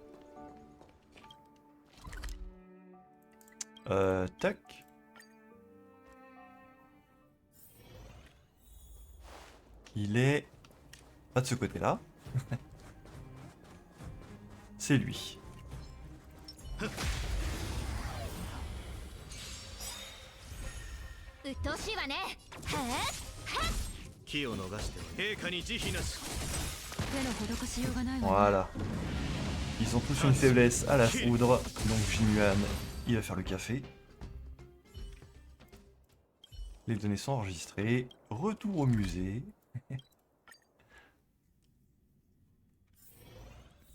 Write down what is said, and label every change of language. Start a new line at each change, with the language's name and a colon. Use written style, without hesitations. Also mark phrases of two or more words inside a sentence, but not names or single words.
French: Tac. Il est pas de ce côté-là. C'est lui.
Japanese: 鬱陶しいわね。気を逃しては陛下に慈悲なし。手の施しようがないわね。
French: Voilà. Ils ont tous une faiblesse à la foudre. Donc Jimuan, il va faire le café. Les données sont enregistrées. Retour au musée.